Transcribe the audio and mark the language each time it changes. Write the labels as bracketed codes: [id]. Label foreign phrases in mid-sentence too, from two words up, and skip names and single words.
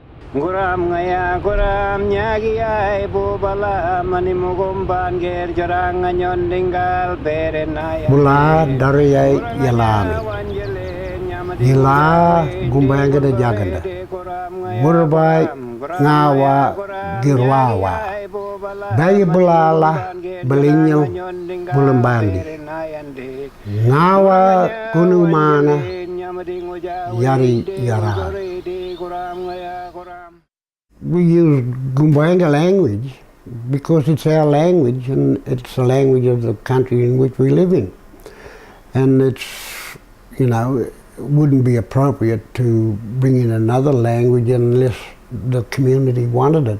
[kgs] Guram ngaya guram nyagi ay bubala manimugum banger jarang nyon dinggal berenaya. Mula dari yalani. Yila gumbanga da jaganda. Muurrbay ngawa girwawa. Bayi bulala belinyal bulambandi. Ngawa kunumana yari yara. [en] We use Gumbanga language because it's our language and it's the language of the country in which we live in. And it's, you know, it wouldn't be appropriate to bring in another language unless the community wanted it.